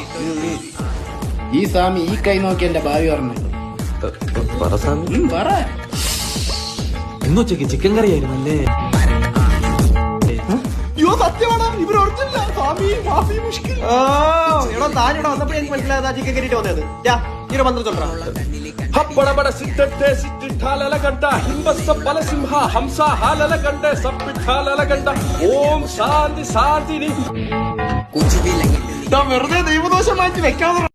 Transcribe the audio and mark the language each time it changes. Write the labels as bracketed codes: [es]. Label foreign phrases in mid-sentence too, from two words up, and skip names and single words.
[ml] ഈ സ്വാമി ഈ കൈ നോക്കി എന്റെ ഭാവി പറഞ്ഞു. പറ സ്വാമി, പറ. ഇന്നുച്ചക്ക് ചിക്കൻ കറി ആയിരുന്നല്ലേ? അയ്യോ സത്യമാണ്, ഇവർ ഒറിജിനലാ. സ്വാമി [ar] مافي مشكل. [ml] എടാ താനിവിടെ വന്നപ്പോഴേ എനിക്ക് മനസ്സിലായതാ ചിക്കൻ കറിയിട്ട് വന്നത്. ഈ മന്ത്രം ചൊല്ലാ. ಹಬ್ಬಳಬಡ ಸಿದ್ಧತೆ ಸಿಟ್ಟಿಠಾಲಲಗಂಡ ಹಿಂಬಸ್ಸ ಬಲಸಿಂಹ ಹಂಸ ಹಾಲಲಗಂಡ ಸಪ್ಪಿಠಾಲಲಗಂಡ ಓಂ ಶಾಂತಿ ಶಾಂತಿ. വെറുതെ ദൈവദോഷം മാറ്റി വെക്കാതെ